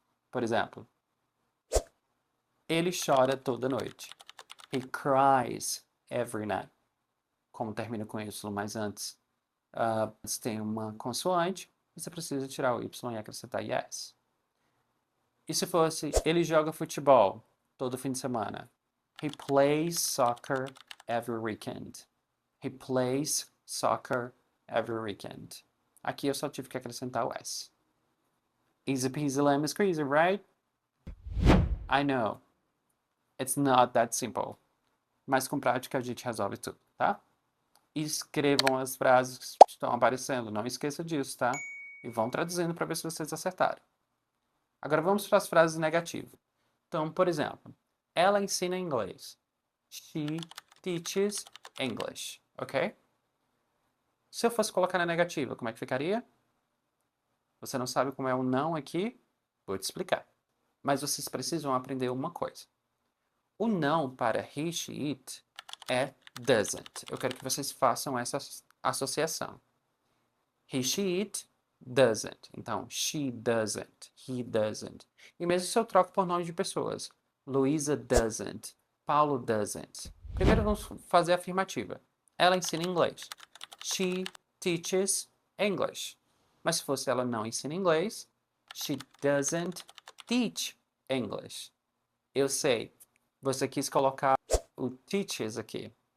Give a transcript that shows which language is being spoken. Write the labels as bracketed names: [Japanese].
[Portuguese] Por exemplo, ele chora toda noite. [English] He cries every night. [Portuguese] Como termina com Y, mas antes tem uma consoante, você precisa tirar o Y e acrescentar yes. E se fosse, ele joga futebol todo fim de semana? [English] He plays soccer every weekend. He plays soccer every weekend. [Portuguese] Aqui eu só tive que acrescentar o S. [English] Easy peasy lemon squeezy, right? I know. It's not that simple. [Portuguese] Mas com prática a gente resolve tudo, tá? Escrevam as frases que estão aparecendo. Não esqueça disso, tá? E vão traduzindo para ver se vocês acertaram. Agora vamos para as frases negativas. Então, por exemplo, ela ensina inglês. [English] She teaches English, [Portuguese] ok? Se eu fosse colocar na negativa, como é que ficaria? Você não sabe como é o não aqui? Vou te explicar. Mas vocês precisam aprender uma coisa. O não para he, she, it é doesn't. Eu quero que vocês façam essa associação. [English] He, she, it doesn't. Então, she doesn't, he doesn't. [Portuguese] E mesmo se eu troco por nome de pessoas. [English] Luisa doesn't, Paulo doesn't. [Portuguese] Primeiro vamos fazer a afirmativa. Ela ensina inglês. [English] She teaches English. [Portuguese] Mas se fosse ela não ensina inglês, [English] she doesn't teach English. [Portuguese] Eu sei, você quis colocar o teaches aqui.